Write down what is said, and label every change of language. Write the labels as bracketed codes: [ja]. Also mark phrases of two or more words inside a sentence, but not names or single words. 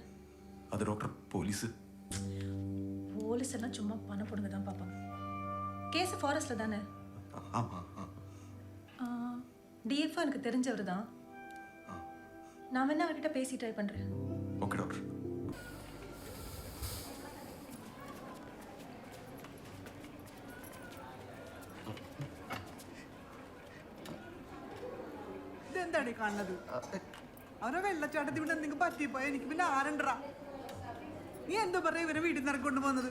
[ta] அது டாக்டர் போலீஸு. போலீஸ் எல்லாம் சும்மா பணம் போடுங்க தான் பார்ப்பாங்க. கேஸ் ஃபாரஸ்ட்டில் தானே? ஆமாம். டிஎஃப்ஓ எனக்கு தெரிஞ்சவர் தான். நான் வேணா அவர்கிட்ட பேசி ட்ரை பண்ணுறேன். ஓகே டாக்டர். [ml] ഇതെന്താണ് കാണുന്നത്? അവരെ വെള്ളച്ചാട്ടത്തിൽ ഇവിടെ എന്തെങ്കിലും പറ്റിപ്പോയ എനിക്ക് പിന്നെ ആരണ്ടാ? നീ എന്താ പറയാ ഇവരെ വീട്ടിൽ നിന്ന് ഇറക്കി കൊണ്ടുപോകുന്നത്?